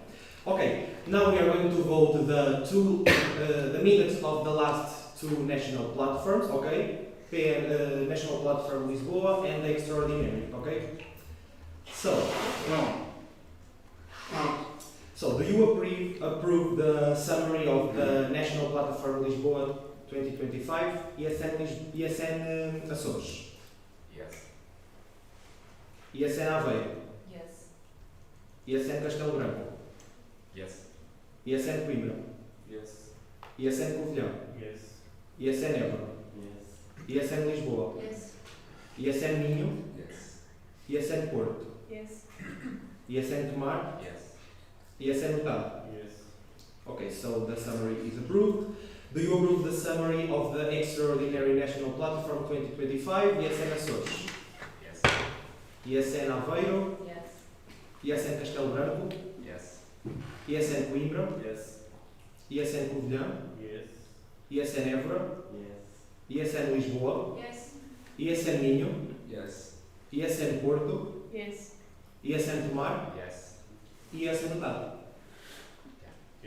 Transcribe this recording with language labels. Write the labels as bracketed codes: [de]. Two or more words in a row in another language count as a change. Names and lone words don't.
[en] Okay, now we are going to vote the minutes of the last 2 national platforms, okay, National Platform Lisboa and the Extraordinary, okay. So do you approve the summary of the National Platform Lisboa 2025, ESN Açores, Yes. ESN Aveiro, Yes. ESN Castelo Branco, Yes. ESN Coimbra, Yes. ESN Covilhã, Yes. ESN Évora, Yes. ESN Lisboa, Yes. ESN Minho, Yes. ESN Porto, Yes. ESN Tomar, Yes. ESN Utah. Yes. Okay, so the summary is approved. Do you approve the summary of the Extraordinary National Platform 2025, ESN Açores, Yes. ESN Aveiro, Yes. ESN Castelo Branco, Yes. ISN Coimbra, Yes. ISN Covilhã, Yes. ISN Évora, Yes. ISN Lisboa, Yes. ISN Minho, Yes. ISN Porto, Yes. ISN Tomar, Yes. ISN Natal. Good.